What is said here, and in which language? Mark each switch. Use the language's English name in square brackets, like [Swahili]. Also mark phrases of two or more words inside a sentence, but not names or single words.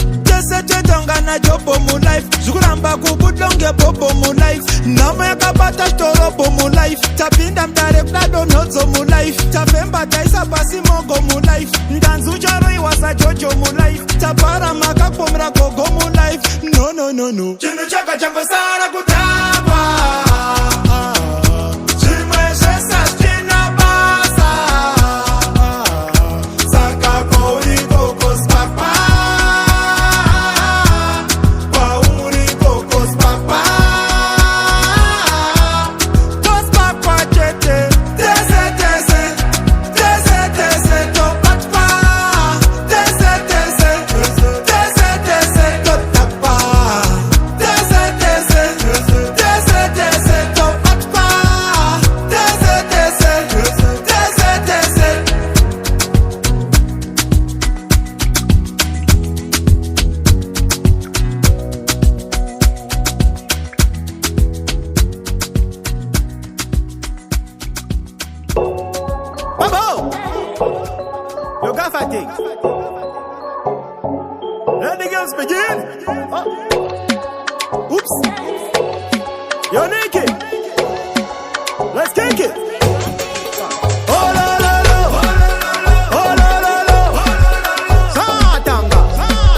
[Shona] tese tetonga najobo mulife zvikuramba kubudonge bobo mulife nhamo yakabata chitorobo mulife tapinda mdare kudadonhodzo mulife tafemba taisa pasi mogo mulife ndanzi charoiwa sajojo mulife tabhara makapomera gogo mulife no chinhu changa changosara kudhakwa zvimwe zvese hazvina basa saka kwauri kokospapa kwauri kokospapa kospapa chete tese tese tese tese topatwa tese tese tese tese totapa tese tese tese tese topatwa tese tese tese tese Pabho! [English] You got fatigue. Let the games begin. Oops. You're naked. Let's kick it. Oh la la la. Oh la la la. [Shona] Zvatanga.